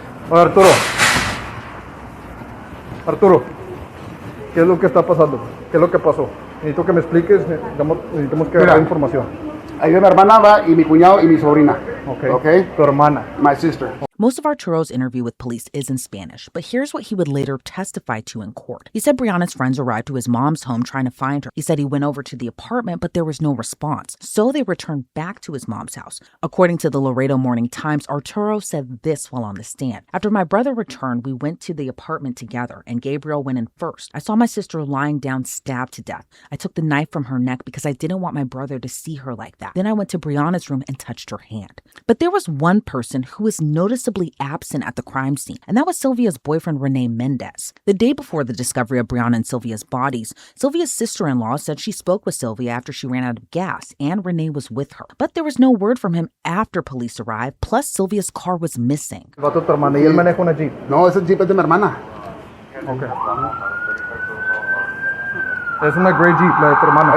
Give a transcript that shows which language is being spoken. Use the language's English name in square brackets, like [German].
[Spanish] Oh, Arturo, ¿qué es lo que está pasando? ¿Qué es lo que pasó? Necesito que me expliques, necesitamos que dar información. Ahí de mi hermana va y mi cuñado y mi sobrina. Okay. Tu hermana. [English] My sister. Most of Arturo's interview with police is in Spanish, but here's what he would later testify to in court. He said Brianna's friends arrived to his mom's home trying to find her. He said he went over to the apartment, but there was no response. So they returned back to his mom's house. According to the Laredo Morning Times, Arturo said this while on the stand. After my brother returned, we went to the apartment together, and Gabriel went in first. I saw my sister lying down, stabbed to death. I took the knife from her neck because I didn't want my brother to see her like that. Then I went to Brianna's room and touched her hand. But there was one person who was noticeably absent at the crime scene, and that was Sylvia's boyfriend, Rene Mendez. The day before the discovery of Brianna and Sylvia's bodies, Sylvia's sister-in-law said she spoke with Sylvia after she ran out of gas, and Rene was with her. But there was no word from him after police arrived, plus Sylvia's car was missing. [Spanish] Va tu hermana y él maneja una Jeep. No, ese Jeep es de mi hermana. [English] Okay. [Spanish] Es una gray Jeep, la de tu hermana.